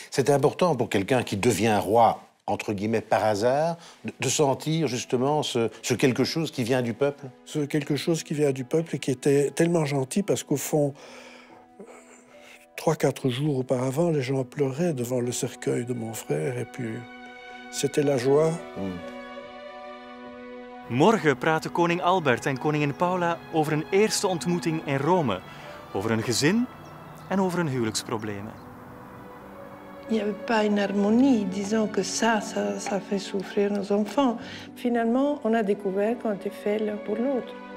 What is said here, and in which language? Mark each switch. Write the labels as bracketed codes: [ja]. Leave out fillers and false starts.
[fr] C'est important pour quelqu'un qui devient roi, entre guillemets, par hasard, de sentir justement ce quelque chose qui vient du peuple. Ce quelque chose qui vient du peuple et qui était tellement gentil parce qu'au fond, 3-4 jours auparavant, les gens pleuraient devant le cercueil de mon frère et puis c'était la joie. [nl] Morgen praten koning Albert en koningin Paula over een eerste ontmoeting in Rome, over een gezin en over hun huwelijksproblemen. [fr] Il n'y avait pas une harmonie, disons que ça fait souffrir nos enfants. Finalement, on a découvert qu'on était fait l'un pour l'autre.